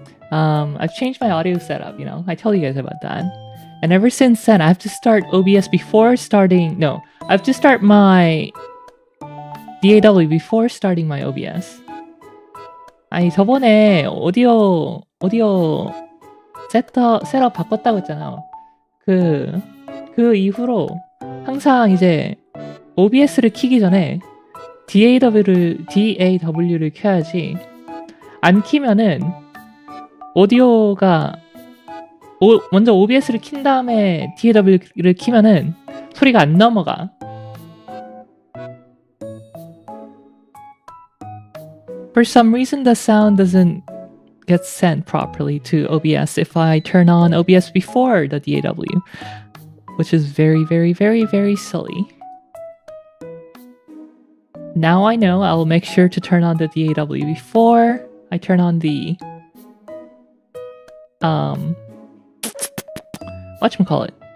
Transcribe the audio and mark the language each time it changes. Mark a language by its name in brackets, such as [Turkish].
[English] I've changed my audio setup, you know. I told you guys about that. And ever since then, I have to start OBS before starting... No, I have to start my DAW before starting my OBS. [Korean] 아니, 저번에 오디오 셋업 바꿨다고 했잖아요. 그 이후로 항상 이제 OBS를 키기 전에 DAW를 켜야지. 안 키면은 오디오가 먼저 OBS를 킨 다음에 DAW를 키면은 소리가 안 넘어가. [English] For some reason, the sound doesn't get sent properly to OBS if I turn on OBS before the DAW, which is very, very, very, very silly. Now I know I'll make sure to turn on the DAW before I turn on the whatchamacallit?